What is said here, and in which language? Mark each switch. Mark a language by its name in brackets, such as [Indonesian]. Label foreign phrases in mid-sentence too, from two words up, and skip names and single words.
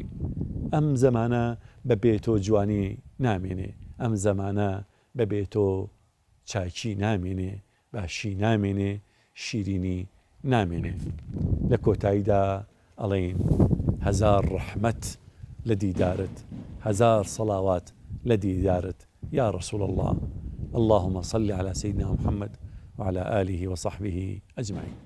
[Central Kurdish] ئەم زەمانە بەبێ تۆ جوانی نامێنێ، ئەم زەمانە بەبێ تۆ چاکی نامێنێ، باشی نامێنێ، شیرینی نامێنێ. لە کۆتاییدا ئەڵێن هەزار ڕەحمەت لە دیدارت، هەزار سەڵاوات لە دیدارت [Arabic] یا ڕەسوول الله. اللهم صل على سيدنا محمد وعلى آله وصحبه أجمعين.